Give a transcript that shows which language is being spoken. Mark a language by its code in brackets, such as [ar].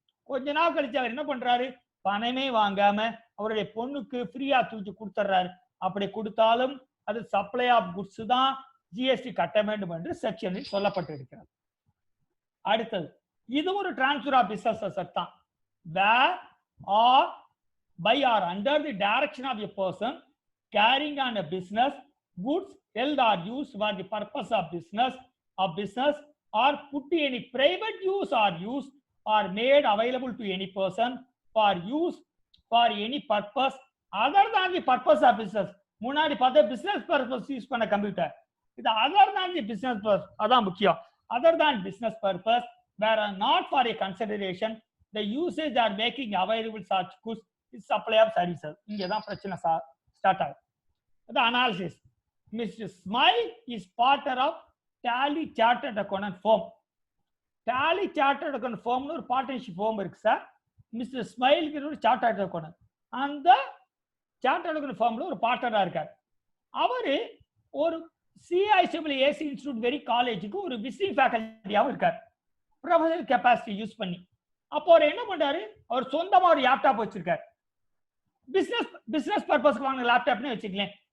[ta] கொஞ்ச நாள் கழிச்சு அவர் என்ன பண்றாரு, பணமே வாங்காம அவருடைய பொண்ணுக்கு ஃப்ரீயா தூக்கி கொடுத்துறாரு. அப்படி கொடுத்தாலும் அது சப்ளை ஆஃப் குட்ஸ் தான் ஜிஎஸ்டி கட்ட வேண்டும் என்று செக்ஷனில் சொல்லப்பட்டிருக்கிறது. அடுத்தது இது ஒரு டிரான்ஸ்ஃபர் ஆஃப் பிசினஸ் அசெட் தான். [en] Where are by or under the direction of a person carrying on a business, goods held or used for the purpose of business or put to any private use or use or made available to any person for use for any purpose other than the purpose of business. [ta] முன்னாடி பார்த்த business purpose use பண்ண computer, இது [en] other than the business purpose, [ta] அதான் முக்கியம். [en] other than business purpose where not for a consideration the usage or making available such goods is supply of services. [ta] இங்க தான் பிரச்சனை start ஆகும். [en] the analysis. Mr. Smile is partner of Tally Chartered Accountant firm. [ta] Tally Chartered Accountant firm ஒரு partnership firm இருக்கு sir. Mister ஸ்மைல்க்கு ஒரு chartered accountant, அந்த chartered accountant firmல ஒரு பார்ட்னரா இருக்கார். அவரு ஒரு CICC இன்ஸ்டிடியூட் வெரி காலேஜுக்கு ஒரு விசிட்டிங் ஃபேக்கல்ட்டியாவும் இருக்கார், ப்ரொஃபஷனல் கெப்பாசிட்டி யூஸ் பண்ணி. அப்போ அவர் என்ன பண்றாரு, அவர் சொந்தமா ஒரு லேப்டாப் வச்சிருக்காரு. பிசினஸ் பர்பஸ்க்கு வாங்கின லேப்டாப்னு வச்சுக்கலேன்.